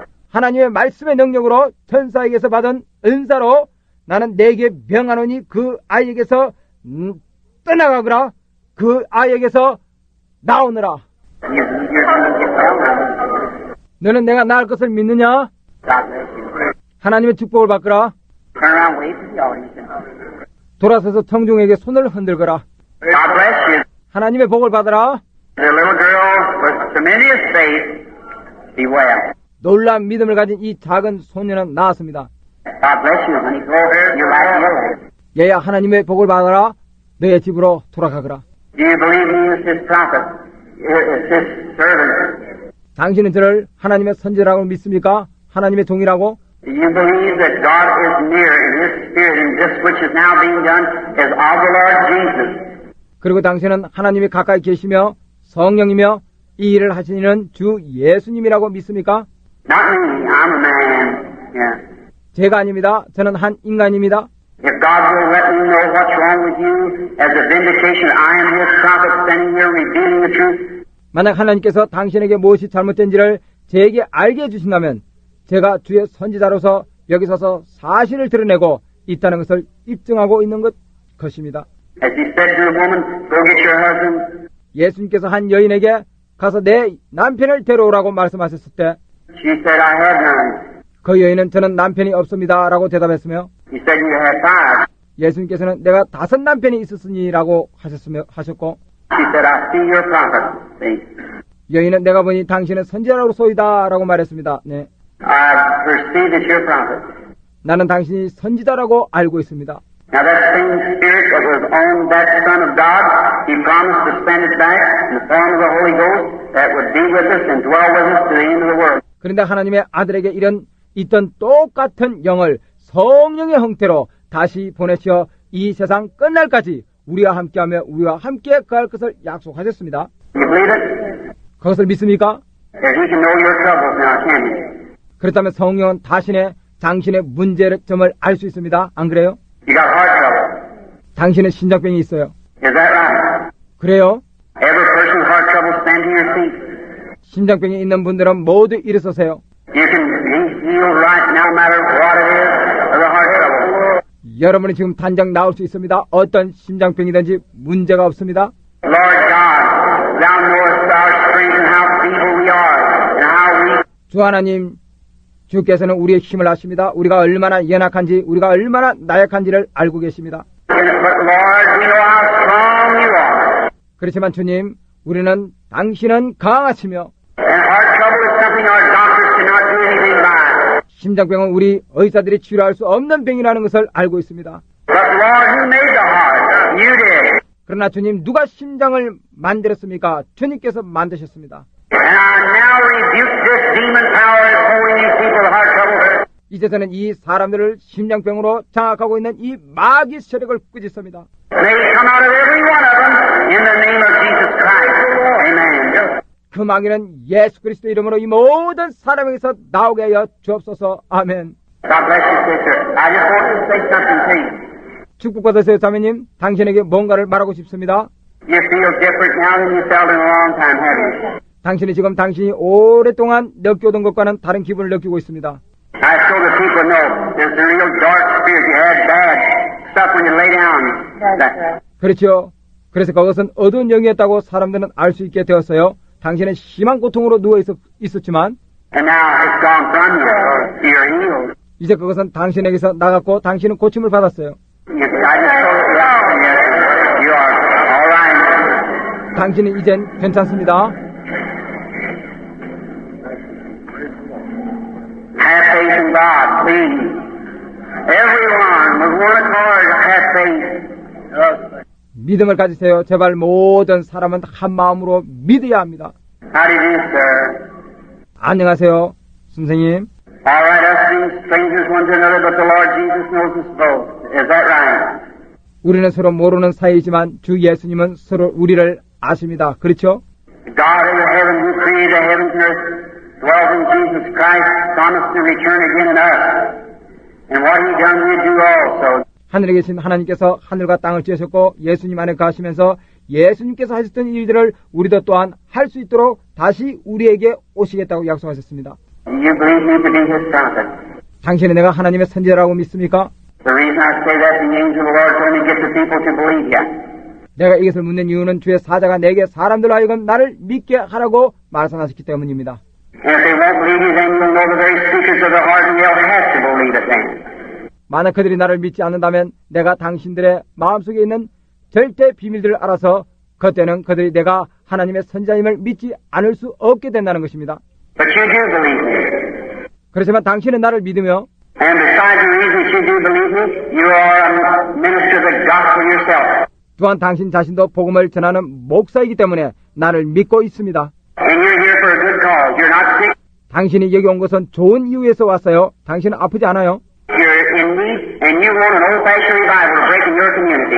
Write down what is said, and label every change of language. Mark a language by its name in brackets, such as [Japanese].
[Korean] 하나님의 말씀의 능력으로 천사에게서 받은 은사로 나는 내게 명하노니 그 아이에게서 떠나가거라 그 아이에게서 나오느라. [English] You're going to get well now. [Korean] 너는 내가 나을 것을 믿느냐? [English] God bless you. [Korean] 하나님의 축복을 받거라. [English] Turn around, wave to the audience. [Korean] 돌아서서 청중에게 손을 흔들거라. [English] God bless you. [Korean] 하나님의 복을 받아라. [English] The little girl with tremendous faith, be well. [Korean] 놀라운 믿음을 가진 이 작은 소녀는 나았습니다. [English] God bless you, honey. Go over your life healer. [Korean] 얘야 하나님의 복을 받아라. 너의 집으로 돌아가거라. [English] Do you believe he is his prophet? Is his servant? [Korean] 당신은 저를 하나님의 선지자라고 믿습니까? 하나님의 종이라고? [English] Do you believe that God is near in his spirit and this which is now being done is of the Lord Jesus? [Korean] 그리고 당신은 하나님이 가까이 계시며 성령이며 이 일을 하시는 주 예수님이라고 믿습니까? [English] Not me. I'm a man. Yeah. [Korean] 제가 아닙니다. 저는 한 인간입니다. [English] If God will let me know what's wrong with you as a vindication, I am his prophet standing here revealing the truth. [Korean] 만약 하나님께서 당신에게 무엇이 잘못된지를 제게 알게 해주신다면 제가 주의 선지자로서 여기 서서 사실을 드러내고 있다는 것을 입증하고 있는 것입니다. [English] As he said to the woman, go get your husband. [Korean] 예수님께서 한 여인에게 가서 내 남편을 데려오라고 말씀하셨을 때 [English] She said, I have none. [Korean] 그 여인은 저는 남편이 없습니다 라고 대답했으며 [English] He said, you have five. [Korean] 예수님께서는 내가 5 남편이 있었으니 라고 하셨고 [English] She said, I see your prophet. See? [Korean] 여인은 내가 보니 당신은 선지자라고 소이다 라고 말했습니다. 네. [English] I perceive that you're a prophet. [Korean] 나는 당신이 선지자라고 알고 있습니다. [English] Now that same spirit that was on that Son of God, he promised to send it back in the form of the Holy Ghost that would be with us and dwell with us to the end of the world. [Korean] 그런데 하나님의 아들에게 있던 똑같은 영을 성령의 형태로 다시 보내시어 이 세상 끝날까지 우리와 함께하며 우리와 함께 거할 것을 약속하셨습니다. [English] You believe it? [Korean] 그것을 믿습니까? [English] That he can know your troubles now, can you? [Korean] 그렇다면 성령은 당신의 문제점을 알 수 있습니다. 안 그래요? [English] You got heart trouble. [Korean] 당신은 심장병이 있어요. [English] Is that right? [Korean] 그래요? [English] Every person with heart trouble, stand to your feet. [Korean] 심장병이 있는 분들은 모두 일어서세요. [English] You can be healed right now, no matter what it is, of the heart trouble. [Korean] 여러분이 지금 단장 나올 수 있습니다. 어떤 심장병이든지 문제가 없습니다. [English] Lord God, Thou knowest our strength and how feeble we are and how weak. [Korean] 주 하나님, 주께서는 우리의 힘을 아십니다. 우리가 얼마나 연약한지, 우리가 얼마나 나약한지를 알고 계십니다. [English] But Lord, we know how strong You are. [Korean] 그렇지만 주님, 우리는 당신은 강하시며 [English] And heart trouble is something our doctors cannot do anything by. [Korean] 심장병은 우리 의사들이 치료할 수 없는 병이라는 것을 알고 있습니다. [English] But Lord, who made the heart? You did. [Korean] 그러나 주님, 누가 심장을 만들었습니까? 주님께서 만드셨습니다. [English] And I now rebuke this demon power that's holding these people with heart trouble. [Korean] 이제서는 이 사람들을 심장병으로 장악하고 있는 이 마귀 세력을 꾸짖습니다. [English] May it come out of every one of them in the name of Jesus Christ. Amen. [Korean] 그 마귀는 예수 그리스도 이름으로 이 모든 사람에게서 나오게 하여 주옵소서. 아멘. [English] God bless you, sister. I just want to say something to you. [Korean] 축복받으세요, 자매님. 당신에게 뭔가를 말하고 싶습니다. [English] You feel different now than you felt in a long time, haven't you? [Korean] 당신이 지금 당신이 오랫동안 느껴오던 것과는 다른 기분을 느끼고 있습니다. [English] I so the people know there's a real dark spirit. You had bad stuff when you lay down. [Korean] 그렇죠. 그래서 그것은 어두운 영이었다고 사람들은 알 수 있게 되었어요. 당신은 심한 고통으로 누워 있었지만 [English] And now it's gone from you. You're healed. [Korean] 이제 그것은 당신에게서 나갔고 당신은 고침을 받았어요. [English] I just told you, yes, you are all right. [Korean] 당신은 이젠 괜찮습니다. [English] Have faith in God, please. Everyone with one accord, have faith. [Korean] 믿음을 가지세요. 제발 모든 사람은 한 마음으로 믿어야 합니다. [English] How do you do, sir? [Korean] 안녕하세요, 선생님. [English] All right, us being strangers one to another, but the Lord Jesus knows us both. Is that right? [Korean] 우리는 서로 모르는 사이지만 주 예수님은 서로 우리를 아십니다. 그렇죠? [English] God of the heaven, who created the heavens and earth, dwells in Jesus Christ, promised to return again in us. And what He done, we do also. [Korean] 하늘에 계신 하나님께서 하늘과 땅을 지으셨고 예수님 안에 가시면서 예수님께서 하셨던 일들을 우리도 또한 할 수 있도록 다시 우리에게 오시겠다고 약속하셨습니다. [English] You believe me to be His prophet? [Korean] 당신이 내가 하나님의 선지자라고 믿습니까? [English] The reason I say that, the angel of the Lord told me to get the people to believe you. [Korean] 내가 이것을 묻는 이유는 주의 사자가 내게 사람들로 하여금 나를 믿게 하라고 말씀하셨기 때문입니다. [English] And if they won't believe you, then you'll know the very secrets of the heart, and they'll have to believe it then. [Korean] 만약 그들이 나를 믿지 않는다면 내가 당신들의 마음속에 있는 절대 비밀들을 알아서 그때는 그들이 내가 하나님의 선지자임을 믿지 않을 수 없게 된다는 것입니다. [English] But you do believe me. [Korean] 그렇지만 당신은 나를 믿으며 [English] And besides the reason you do believe me, you are a minister of the gospel yourself. [Korean] 또한 당신 자신도 복음을 전하는 목사이기 때문에 나를 믿고 있습니다. [English] And you're here for a good cause. You're not sick. [Korean] 당신이 여기 온 것은 좋은 이유에서 왔어요. 당신은 아프지 않아요. [English] You're in need, and you want an old-fashioned revival to break in your community.